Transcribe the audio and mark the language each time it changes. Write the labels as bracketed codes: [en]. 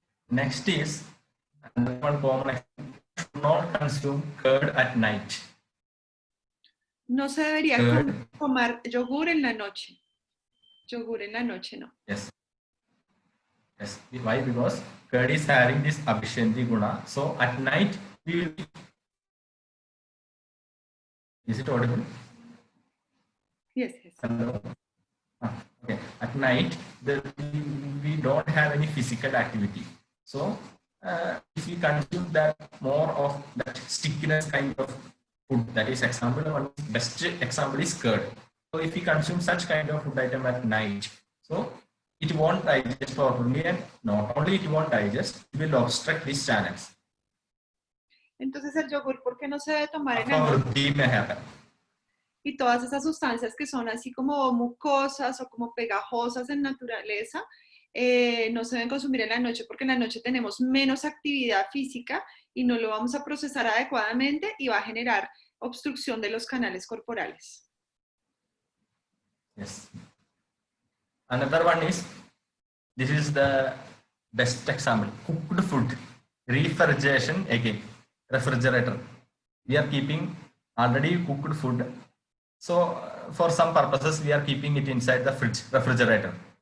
[en] Next is one common: not consume curd at night. [es] No se debería tomar yogur en la noche. Yogur en la noche, no. [en] Yes. Yes. Why? Because curd is having this abhishanti guna. So at night we will. Is it audible? Yes, yes. Hello. Okay. At night we don't have any physical activity. So if we consume that more of that stickiness kind of food, that is example, one best example is curd. So if we consume such kind of food item at night, so it won't digest properly, and not only it won't digest, it will obstruct these channels. [es] Entonces el yogur, ¿por qué no se debe tomar en la noche? Y todas esas sustancias que son así como mucosas o como pegajosas en naturaleza, no se deben consumir en la noche porque en la noche tenemos menos actividad física y no lo vamos a procesar adecuadamente y va a generar obstrucción de los canales corporales. [en] Yes. Another one is, this is the best example, cooked food, refrigeration again, refrigerator. We are keeping already cooked food. So for some purposes, we are keeping it inside the fridge, refrigerator.